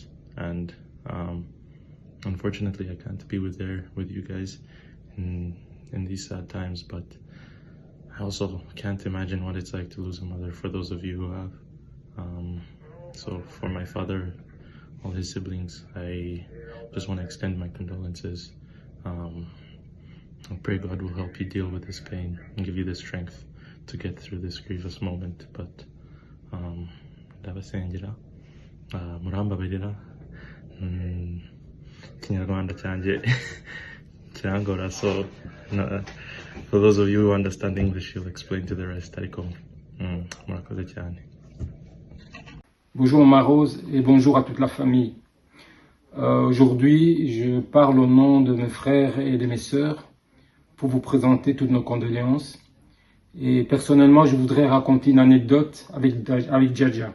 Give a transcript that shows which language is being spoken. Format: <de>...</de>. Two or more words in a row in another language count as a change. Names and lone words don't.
<en>And unfortunately, I can't be with you guys in these sad times, but I also can't imagine what it's like to lose a mother, for those of you who have. So for my father, all his siblings, I just want to extend my condolences. I pray God will help you deal with this pain and give you the strength to get through this grievous moment.</en> <rw>But ndabasengera, murambabarira, Kinyarwanda cyanjye kirangora,</rw> <en>so for those of you who understand English, you'll explain to the rest.</en> <rw>Ariko murakoze cyane.</rw> <fr>Bonjour Maman Rose et bonjour à toute la famille. Aujourd'hui, je parle au nom de mes frères et de mes sœurs pour vous présenter toutes nos condoléances. Et personnellement, je voudrais raconter une anecdote avec Djadja.</fr>